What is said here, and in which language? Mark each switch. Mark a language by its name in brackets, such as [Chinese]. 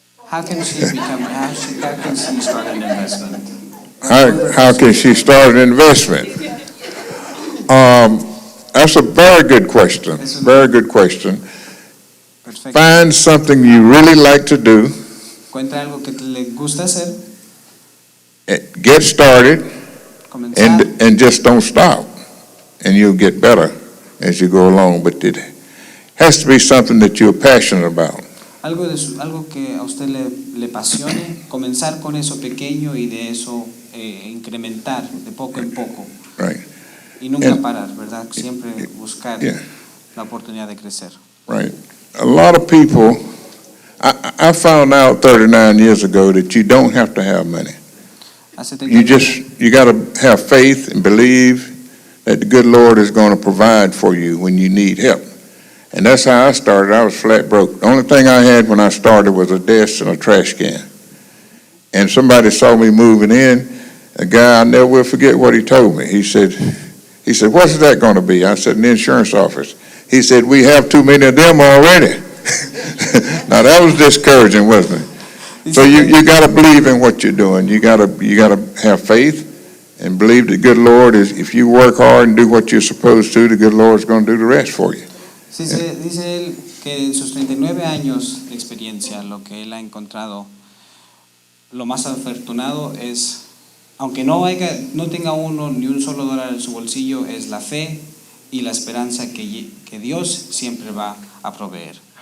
[English] How can she start an investment? How can she start an investment? That's a very good question. Very good question. [Spanish] Perfecto. [English] Find something you really like to do. [Spanish] Encuentra algo que le gusta hacer, [English] Get started [Spanish] comenzar, [English] and just don't stop. And you'll get better as you go along. But it has to be something that you're passionate about. [Spanish] algo que a usted le apasione, comenzar con eso pequeño y de eso incrementar de poco en poco. [English] Right. [Spanish] Y nunca [English] And- [Spanish] parar, ¿verdad? Siempre buscar [English] Yeah. [Spanish] la oportunidad de crecer. [English] Right. A lot of people, I found out 39 years ago that you don't have to have money. [Spanish] Hace [English] You got to have faith and believe that the good Lord is going to provide for you when you need help. And that's how I started. I was flat broke. The only thing I had when I started was a desk and a trash can. And somebody saw me moving in. A guy, I never will forget what he told me. He said, "What's that going to be?" I said, "An insurance office." He said, "We have too many of them already." Now that was discouraging, wasn't it? So you got to believe in what you're doing. You got to have faith and believe the good Lord is. If you work hard and do what you're supposed to, the good Lord's going to do the rest for you. [Spanish] Dice él que en sus 39 años de experiencia, lo que él ha encontrado, lo más afortunado es, aunque no tenga uno ni un solo dólar en su bolsillo, es la fe y la esperanza que Dios siempre va a proveer.